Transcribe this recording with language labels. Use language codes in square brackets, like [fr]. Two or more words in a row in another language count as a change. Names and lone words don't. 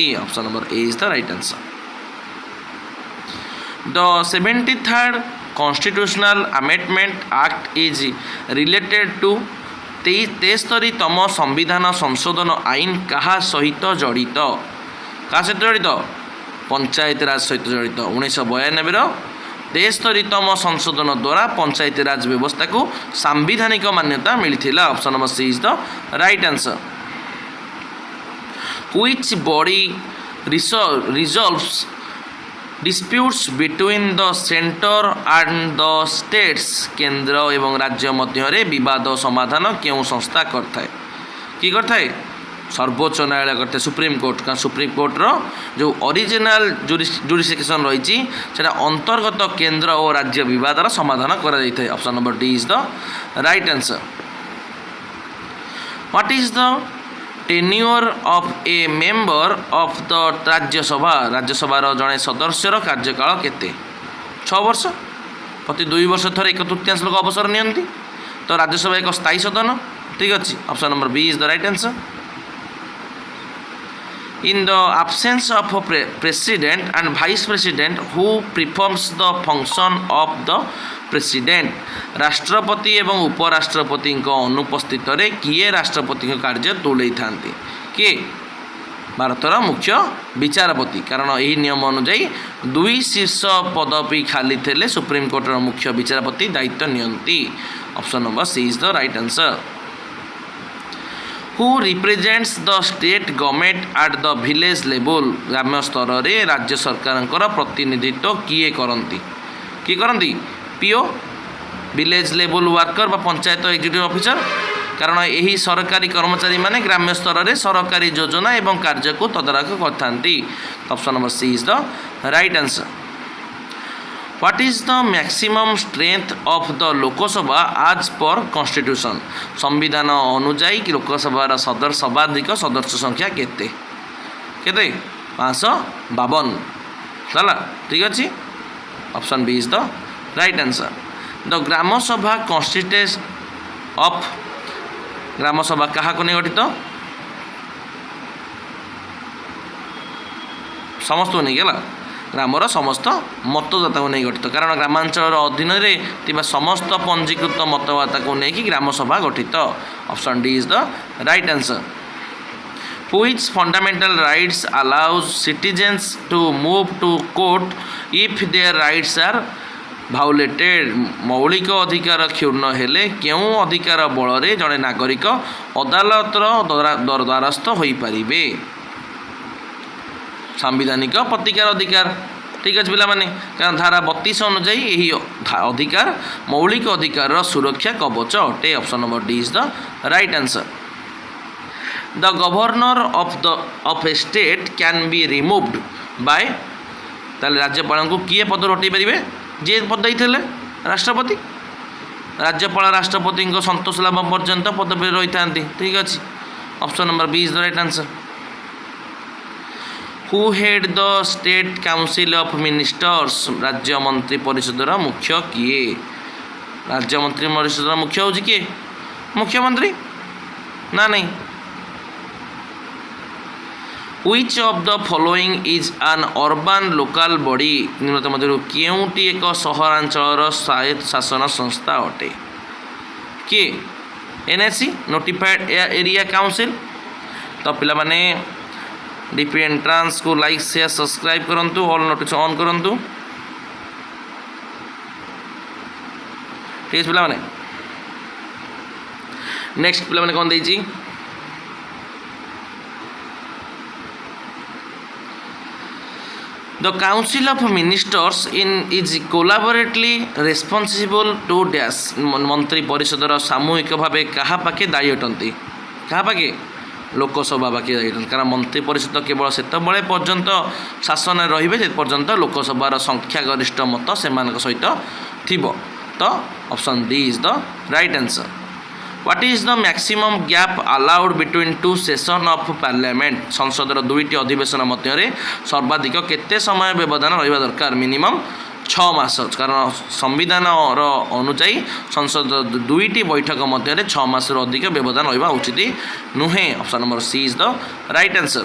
[en] option number A is the right answer. The 73rd Constitutional Amendment Act is related to [or] 73ତମ ସମ୍ବିଧାନ ସଂଶୋଧନ ଆଇନ କାହା ସହିତ ଜଡ଼ିତ? କାହା ସହିତ ଜଡ଼ିତ? ପଞ୍ଚାୟତିରାଜ ସହିତ ଜଡ଼ିତ। 1992ର 73ତମ ସଂଶୋଧନ ଦ୍ୱାରା ପଞ୍ଚାୟତିରାଜ ବ୍ୟବସ୍ଥାକୁ ସାମ୍ବିଧାନିକ ମାନ୍ୟତା ମିଳିଥିଲା। [en] option number C is the right answer. Which body resolves disputes between the center and the states? [or] କେନ୍ଦ୍ର ଏବଂ ରାଜ୍ୟ ମଧ୍ୟରେ ବିବାଦ ସମାଧାନ କେଉଁ ସଂସ୍ଥା କରିଥାଏ? କି କରିଥାଏ? ସର୍ବୋଚ୍ଚ ନ୍ୟାୟାଳୟ କରିଥାଏ, ସୁପ୍ରିମକୋର୍ଟ। କାରଣ ସୁପ୍ରିମକୋର୍ଟର ଯେଉଁ [en] original jurisdiction [or] ରହିଛି ସେଇଟା ଅନ୍ତର୍ଗତ କେନ୍ଦ୍ର ଓ ରାଜ୍ୟ ବିବାଦର ସମାଧାନ କରାଯାଇଥାଏ। [en] option number D is the right answer. what is the tenure of a member of the Rajya Sabha? [or] ରାଜ୍ୟସଭାର ଜଣେ ସଦସ୍ୟର କାର୍ଯ୍ୟକାଳ କେତେ? 6 ବର୍ଷ। ପ୍ରତି 2 ବର୍ଷ ଥରେ 1/3 ଲୋକ ଅବସର ନିଅନ୍ତି। ତ ରାଜ୍ୟସଭା ଏକ ସ୍ଥାୟୀ ସଦନ। ଠିକ୍ ଅଛି। [en] option number B is the right answer. In the absence of a president and vice president, who performs the function of the president? [or] ରାଷ୍ଟ୍ରପତି ଏବଂ ଉପରାଷ୍ଟ୍ରପତିଙ୍କ ଅନୁପସ୍ଥିତରେ କିଏ ରାଷ୍ଟ୍ରପତିଙ୍କ କାର୍ଯ୍ୟ ତୁଲେଇଥାନ୍ତି? କିଏ? ଭାରତର ମୁଖ୍ୟ ବିଚାରପତି। କାରଣ ଏହି ନିୟମ ଅନୁଯାୟୀ 2 ଶୀର୍ଷ ପଦବୀ ଖାଲି ଥିଲେ ସୁପ୍ରିମକୋର୍ଟର ମୁଖ୍ୟ ବିଚାରପତି ଦାୟିତ୍ୱ ନିଅନ୍ତି। [en] option number C is the right answer. Who represents the state government at the village level? [or] ଗ୍ରାମ୍ୟ ସ୍ତରରେ ରାଜ୍ୟ ସରକାରଙ୍କର ପ୍ରତିନିଧିତ୍ୱ କିଏ କରନ୍ତି? କିଏ କରନ୍ତି? [en] PO, village level worker ବା panchayat executive officer. [or] କାରଣ ଏହି ସରକାରୀ କର୍ମଚାରୀମାନେ ଗ୍ରାମ୍ୟ ସ୍ତରରେ ସରକାରୀ ଯୋଜନା ଏବଂ କାର୍ଯ୍ୟକୁ ତଦାରଖ କରିଥାନ୍ତି। [en] option number C is the right answer. What is the maximum strength of the ଲୋକସଭା as per constitution? [or] ସମ୍ବିଧାନ ଅନୁଯାୟୀ ଲୋକସଭାର ସର୍ବାଧିକ ସଦସ୍ୟ ସଂଖ୍ୟା କେତେ? କେତେ? 552। ହେଲା, ଠିକ୍ ଅଛି। [en] option B is the right answer. the Gram Sabha constituent of, [or] ଗ୍ରାମସଭା କାହାକୁ ନେଇ ଗଠିତ? ସମସ୍ତଙ୍କୁ ନେଇକି, ହେଲା, ଗ୍ରାମର ସମସ୍ତ ମତଦାତାଙ୍କୁ ନେଇ ଗଠିତ। କାରଣ ଗ୍ରାମାଞ୍ଚଳର ଅଧୀନରେ ଥିବା ସମସ୍ତ ପଞ୍ଜୀକୃତ ମତଦାତାଙ୍କୁ ନେଇକି ଗ୍ରାମସଭା ଗଠିତ। [en] option D is the right answer. Which fundamental rights allows citizens to move to court if their rights are violated? [or] ମୌଳିକ ଅଧିକାର କ୍ଷୁଣ୍ଣ ହେଲେ କେଉଁ ଅଧିକାର ବଳରେ ଜଣେ ନାଗରିକ ଅଦାଲତର ଦ୍ୱାରସ୍ଥ ହୋଇପାରିବେ? ସାମ୍ବିଧାନିକ ପ୍ରତିକାର ଅଧିକାର। ଠିକ୍ ଅଛି ପିଲାମାନେ। କାରଣ ଧାରା 32 ଅନୁଯାୟୀ ଏହି ଅଧିକାର ମୌଳିକ ଅଧିକାରର ସୁରକ୍ଷା କବଚ ଅଟେ। [en] option number D is the right answer. the governor of a state can be removed by, [or] ତାହେଲେ ରାଜ୍ୟପାଳଙ୍କୁ କିଏ ପଦରୁ ହଟାଇ ପାରିବେ? ଯିଏ ପଦ ଦେଇଥିଲେ ରାଷ୍ଟ୍ରପତି। ରାଜ୍ୟପାଳ ରାଷ୍ଟ୍ରପତିଙ୍କ ସନ୍ତୋଷ ଲାଭ ପର୍ଯ୍ୟନ୍ତ ପଦବୀରେ ରହିଥାନ୍ତି। ଠିକ୍ ଅଛି। [en] option number B is the right answer. Who head the state council of ministers? [or] ରାଜ୍ୟ ମନ୍ତ୍ରୀ ପରିଷଦର ମୁଖ୍ୟ କିଏ? ରାଜ୍ୟ ମନ୍ତ୍ରୀ ପରିଷଦର ମୁଖ୍ୟ ହେଉଛି କିଏ? ମୁଖ୍ୟମନ୍ତ୍ରୀ ନା ନାହିଁ? [en] Which of the following is an urban local body? [or] ନିମ୍ନତ ମଧ୍ୟରୁ କେଉଁଟି ଏକ ସହରାଞ୍ଚଳର ସ୍ୱାୟତ୍ତ ଶାସନ ସଂସ୍ଥା ଅଟେ? [en] କିଏ? NAC, notified area council. [or] ତ ପିଲାମାନେ ଡିପି ଏଣ୍ଟ୍ରାନ୍ସକୁ [en] like share subscribe [or] କରନ୍ତୁ, [en] all notification on [or] କରନ୍ତୁ। ଠିକ୍ ଅଛି ପିଲାମାନେ। ନେକ୍ସଟ ପିଲାମାନେ କ'ଣ ଦେଇଛି? [en] The Council of Ministers is collaboratively responsible to dash, [or] ମନ୍ତ୍ରୀ ପରିଷଦର ସାମୂହିକ ଭାବେ କାହା ପାଖେ ଦାୟୀ ଅଟନ୍ତି? କାହା ପାଖେ? ଲୋକସଭା ପାଖେ ଦାୟୀ ଅଟନ୍ତି। କାରଣ ମନ୍ତ୍ରୀ ପରିଷଦ କେବଳ ସେତେବେଳେ ପର୍ଯ୍ୟନ୍ତ ଶାସନରେ ରହିବେ ଯେ ପର୍ଯ୍ୟନ୍ତ ଲୋକସଭାର ସଂଖ୍ୟାଗରିଷ୍ଠ ମତ ସେମାନଙ୍କ ସହିତ ଥିବ। [en] ତ option D is the right answer. What is the maximum gap allowed between 2 sessions of parliament? [or] ସଂସଦର 2ଟି ଅଧିବେଶନ ମଧ୍ୟରେ ସର୍ବାଧିକ କେତେ ସମୟ ବ୍ୟବଧାନ ରହିବା ଦରକାର? ମିନିମମ୍ 6 ମାସ, କାରଣ ସମ୍ବିଧାନର ଅନୁଯାୟୀ ସଂସଦ 2ଟି ବୈଠକ ମଧ୍ୟରେ 6 ମାସରୁ ଅଧିକ ବ୍ୟବଧାନ ରହିବା ଉଚିତ ନୁହେଁ। [en] option number C is the right answer.